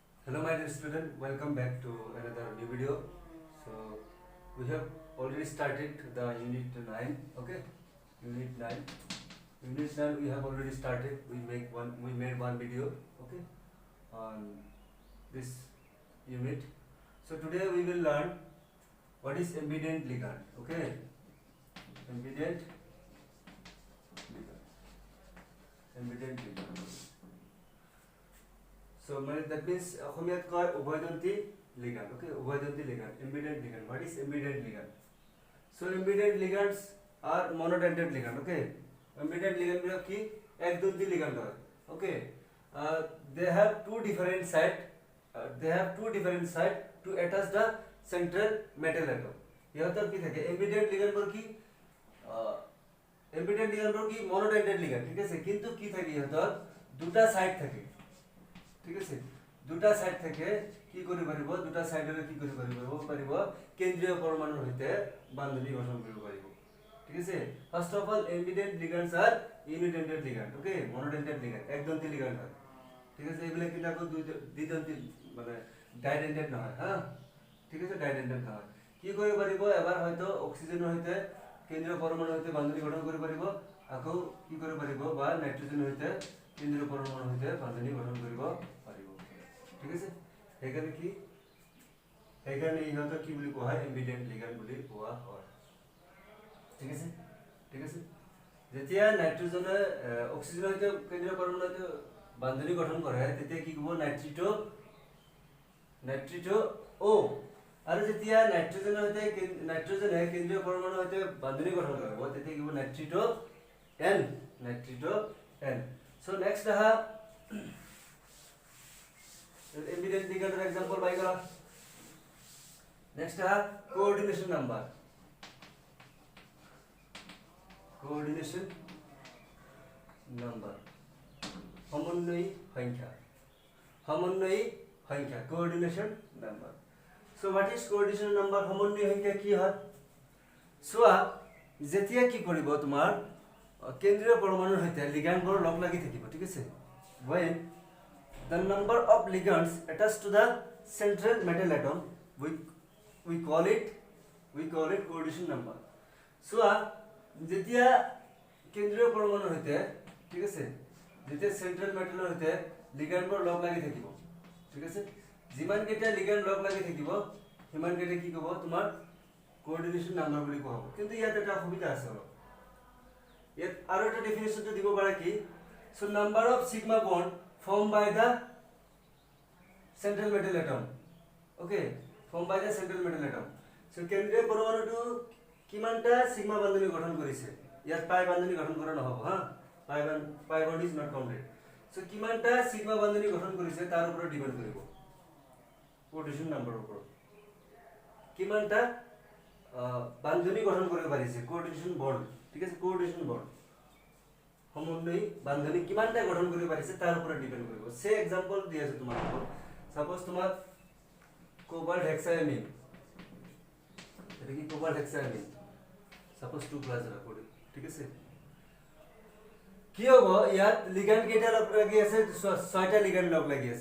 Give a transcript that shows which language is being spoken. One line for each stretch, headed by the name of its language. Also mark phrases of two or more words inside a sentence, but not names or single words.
English: Hello my dear student, welcome back to another new video. So we have already started the unit 9, okay? Unit 9. Unit 9 we have already started. We made one video, okay? On this unit. So today we will learn what is ambident ligand, okay? Ambident ligand. Ambident ligand. So that means
Assamese: অসমীয়াত কয় উভয়দন্তী
English: ligand, okay? উভয়দন্তী ligand, ambident ligand. What is ambident ligand? So ambident ligands are monodentate ligand, okay? Ambident ligand
Assamese: বিলাক কি একদন্তী ligand হয়,
English: okay? They have two different side to attach the central metal atom.
Assamese: ইহঁতৰ কি থাকে
English: ambident ligand
Assamese: বোৰ কি
English: ambident ligand
Assamese: বোৰ কি
English: monodentate ligand,
Assamese: ঠিক আছে? কিন্তু কি থাকে ইহঁতৰ দুটা সাইড থাকে, ঠিক আছে? দুটা সাইড থেকে কি কৰি পাৰিব, দুটা সাইডৰে কি কৰি পাৰিব কেন্দ্ৰীয় পৰমাণুৰ সৈতে বান্ধনী গঠন কৰিব পাৰিব, ঠিক আছে?
English: first of all ambident ligands are unidentate ligand, okay? monodentate ligand
Assamese: একদন্তী ligand হয়, ঠিক আছে? এইবিলাক কিটাকো দ্বিদন্তী মানে ডাইডেন্টেট নহয়, হা, ঠিক আছে? ডাইডেন্টেট নহয়। কি কৰিব পাৰিব, এবাৰ হয়তো অক্সিজেনৰ সৈতে কেন্দ্ৰীয় পৰমাণুৰ সৈতে বান্ধনী গঠন কৰিব পাৰিব, আকৌ কি কৰিব পাৰিব বা নাইট্ৰজেনৰ সৈতে কেন্দ্ৰীয় পৰমাণুৰ সৈতে বান্ধনী গঠন কৰিব পাৰিব, ঠিক আছে? সেইকাৰণে কি ইহঁতক কি বুলি কোৱা হয়
English: ambident ligand
Assamese: বুলি কোৱা হয়, ঠিক আছে? ঠিক আছে, যেতিয়া নাইট্ৰজেনে অক্সিজেনৰ সৈতে কেন্দ্ৰীয় পৰমাণুৰ সৈতে বান্ধনী গঠন কৰে তেতিয়া কি ক'ব নাইট্ৰিটো O, আৰু যেতিয়া নাইট্ৰজেনে কেন্দ্ৰীয় পৰমাণুৰ সৈতে বান্ধনী গঠন কৰিব তেতিয়া কি ক'ব নাইট্ৰিটো N.
English: So next ambident ligand example by gala. Next coordination number.
Assamese: সমন্বয়ী সংখ্যা
English: coordination number. So what is coordination number?
Assamese: সমন্বয়ী সংখ্যা কি হয়? চোৱা যেতিয়া কি কৰিব তোমাৰ কেন্দ্ৰীয় পৰমাণুৰ সৈতে লিগ্যান্ডবোৰ লগ লাগি থাকিব, ঠিক আছে?
English: when the number of ligands attached to the central metal atom we call it coordination number.
Assamese: চোৱা যেতিয়া কেন্দ্ৰীয় পৰমাণুৰ সৈতে, ঠিক আছে, যেতিয়া
English: central metalৰ
Assamese: সৈতে লিগ্যান্ডবোৰ লগ লাগি থাকিব, ঠিক আছে? যিমান কেইটা লিগ্যান্ড লগ লাগি থাকিব সিমান কেইটা কি ক'ব তোমাৰ
English: coordination number
Assamese: বুলি কোৱা হ'ব। কিন্তু ইয়াত এটা অসুবিধা আছে অলপ, ইয়াত আৰু এটা ডেফিনেশনটো দিব পাৰা কি,
English: so number of sigma bond formed by the central metal atom, okay? formed by the central metal atom.
Assamese: so কেন্দ্ৰীয় পৰমাণুটো কিমানটা সিগমা বান্ধনী গঠন কৰিছে, ইয়াত পাই বান্ধনী গঠন কৰা নহব, হা,
English: pi bond is not complete.
Assamese: so কিমানটা সিগমা বান্ধনী গঠন কৰিছে তাৰ ওপৰত ডিপেন্ড কৰিব
English: coordination numberৰ
Assamese: ওপৰত, কিমানটা বান্ধনী গঠন কৰিব পাৰিছে
English: coordination bond,
Assamese: ঠিক আছে?
English: coordination bond
Assamese: সমন্বয়ী বান্ধনী কিমানটা গঠন কৰিব পাৰিছে তাৰ ওপৰত ডিপেন্ড কৰিব।
English: say example
Assamese: দি আছে তোমাক, সাপোজ তোমাক
English: cobalt hexaammine,
Assamese: এটা কি
English: cobalt hexaammine
Assamese: সাপোজ 2+ ৰাখোঁ, ঠিক আছে? কি হ'ব, ইয়াত লিগ্যান্ড কেইটা লগ লাগি আছে, 6টা লিগ্যান্ড লগ লাগি আছে।